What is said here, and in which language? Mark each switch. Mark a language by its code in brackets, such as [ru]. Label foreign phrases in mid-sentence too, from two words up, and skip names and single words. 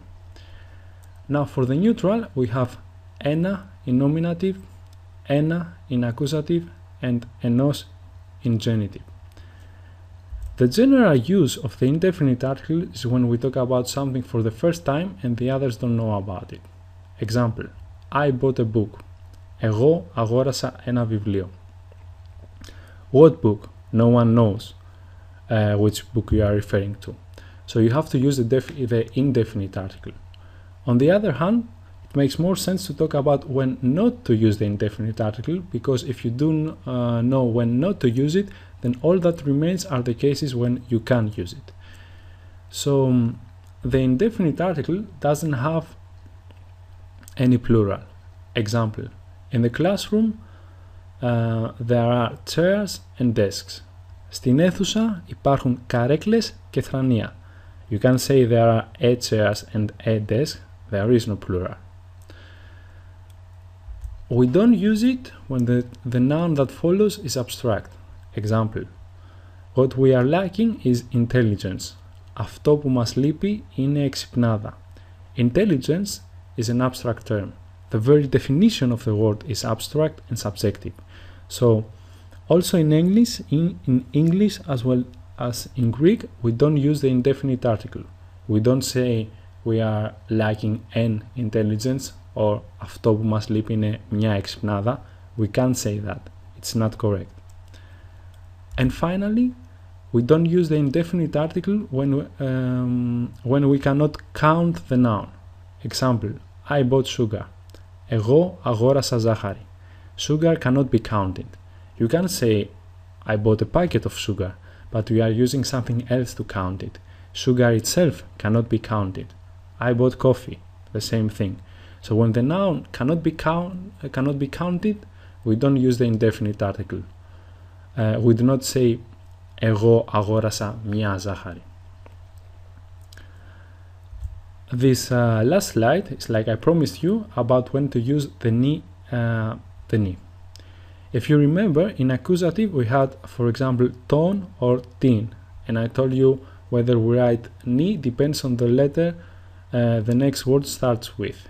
[en] Now for the neutral, we have ένα in nominative, ένα in accusative, and ενός in genitive. The general use of the indefinite article is when we talk about something for the first time and the others don't know about it. Example, I bought a book. Εγώ αγόρασα ένα βιβλίο. What book? No one knows which book you are referring to. So you have to use the indefinite article. On the other hand, it makes more sense to talk about when not to use the indefinite article, because if you do know when not to use it, then all that remains are the cases when you can use it. So the indefinite article doesn't have any plural. Example, in the classroom there are chairs and desks. Στην αίθουσα υπάρχουν καρέκλες και θρανία. You can say there are a chairs and a desk. There is no plural. We don't use it when the noun that follows is abstract. Example, what we are lacking is intelligence. Αυτό που μας λείπει είναι εξυπνάδα. Intelligence is an abstract term. The very definition of the word is abstract and subjective. So, also in English as well as in Greek, we don't use the indefinite article. We don't say we are lacking an intelligence or [el] αυτό που μας λείπει είναι μια εξυπνάδα. [en] We can't say that. It's not correct. And finally, we don't use the indefinite article when we cannot count the noun. Example, I bought sugar. Εγώ αγόρασα ζάχαρη. Sugar cannot be counted. You can say I bought a packet of sugar, but we are using something else to count it. Sugar itself cannot be counted. I bought coffee, the same thing. So when the noun cannot be counted, we don't use the indefinite article. We do not say [el] εγώ αγόρασα μια ζάχαρη. [en] This last slide is, like I promised you, about when to use the ni. If you remember, in accusative we had, for example, ton or tin, and I told you whether we write ni depends on the letter the next word starts with.